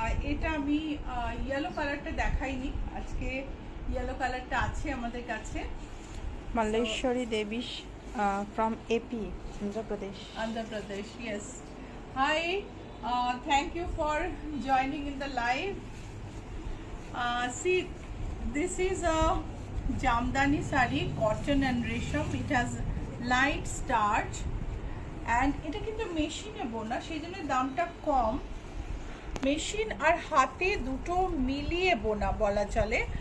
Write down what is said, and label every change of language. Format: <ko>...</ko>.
<bn>এটা আমি ইয়েলো কালারটা দেখাইনি, আজকে ইয়েলো কালারটা আছে আমাদের কাছে।</bn> <en>Malleswari Devi from AP, Andhra Pradesh. Yes. Hi, thank you for joining in the live. See, this is a Jamdani sari, cotton and resham. It has light starch and</en> <bn>এটা কিন্তু মেশিনে বোনা, সেই জন্য দামটা কম। মেশিন আর হাতে দুটো মিলিয়ে বোনা বলা চলে।</bn>